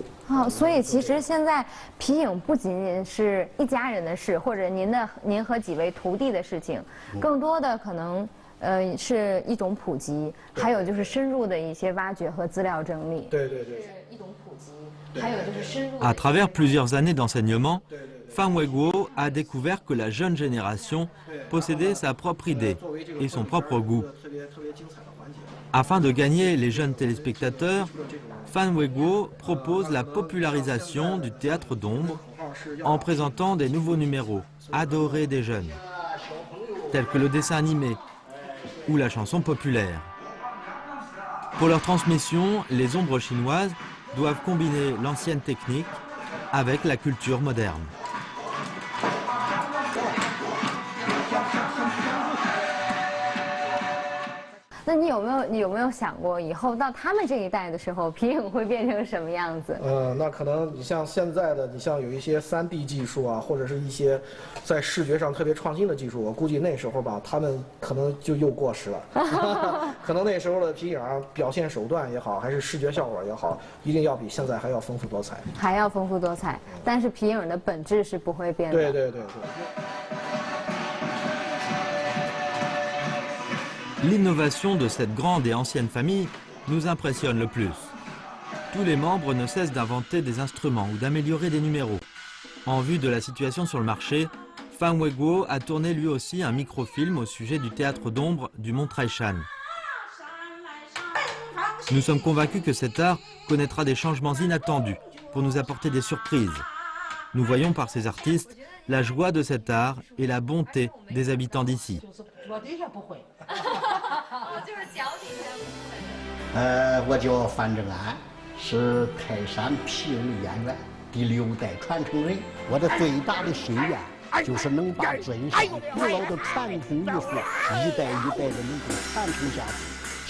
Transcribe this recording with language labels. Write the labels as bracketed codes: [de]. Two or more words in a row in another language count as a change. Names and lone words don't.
[zh] 好，所以其实现在皮影不仅仅是一家人的事，或者您和几位徒弟的事情，更多的可能是一种普及，还有就是深入的一些挖掘和资料整理。对。是一种普及，还有就是深入。 [fr] À travers plusieurs années d'enseignement, Fan Weiguo a découvert que la jeune génération possédait sa propre idée et son propre goût. Afin de gagner les jeunes téléspectateurs, Fan Weiguo propose la popularisation du théâtre d'ombre en présentant des nouveaux numéros adorés des jeunes, tels que le dessin animé ou la chanson populaire. Pour leur transmission, les ombres chinoises doivent combiner l'ancienne technique avec la culture moderne. [zh] 那你有没有想过，以后到他们这一代的时候，皮影会变成什么样子？那可能你像现在的，你像有一些3D 技术啊，或者是一些在视觉上特别创新的技术，我估计那时候吧，他们可能就又过时了。可能那时候的皮影表现手段也好，还是视觉效果也好，一定要比现在还要丰富多彩。还要丰富多彩，但是皮影的本质是不会变的。对。 [fr] L'innovation de cette grande et ancienne famille nous impressionne le plus. Tous les membres ne cessent d'inventer des instruments ou d'améliorer des numéros. En vue de la situation sur le marché, Fan Weiguo a tourné lui aussi un microfilm au sujet du théâtre d'ombre du Mont Traishan. Nous sommes convaincus que cet art connaîtra des changements inattendus pour nous apporter des surprises. Nous voyons par ces artistes la joie de cet art et la bonté des habitants d'ici. [zh] 我叫范正安，是泰山皮影演员第6代传承人。我的最大的心愿就是能把尊上古老的传统艺术一代一代的能够传承下去。